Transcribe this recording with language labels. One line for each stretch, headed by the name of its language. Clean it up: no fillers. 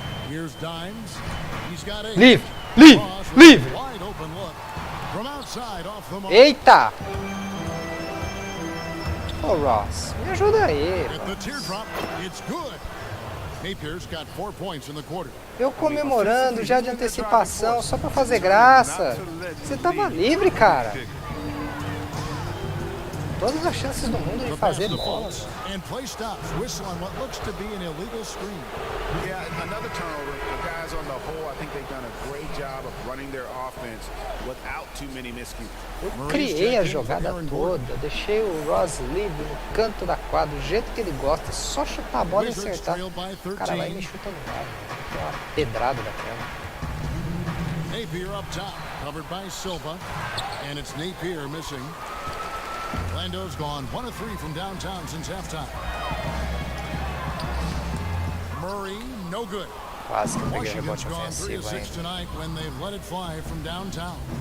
English: Here's Dimes. He's got a
Portuguese: Livre! Livre!
English: Wide open look. From outside off the mark.
Portuguese: Eita! Ô Ross, me ajuda aí.
English: At the teardrop, it's good. Napier's got 4 points in the quarter.
Portuguese: Eu comemorando já de antecipação, só pra fazer graça. Você tava livre, cara. Todas as chances do mundo de fazer bola.
English: And play stops. Whistle on what looks to be an illegal screen. Yeah, another turnover. The guys on the whole, I think they've done a great job of running their offense without too many miscues.
Portuguese: Eu criei a jogada toda, deixei o Ross livre no canto da quadra, do jeito que ele gosta, só chutar a bola e acertar. O cara vai e me chuta no lado. Tem uma pedrada daquela.
English: Napier up top, covered by Silva, and it's Napier missing. Orlando's gone 1 of 3 from downtown since halftime. Murray, no good.
Portuguese: Quase que eu peguei
English: Washington's
Portuguese: rebote
English: gone 3 of
Portuguese: ofensivo
English: 6 tonight when they've let it fly from downtown.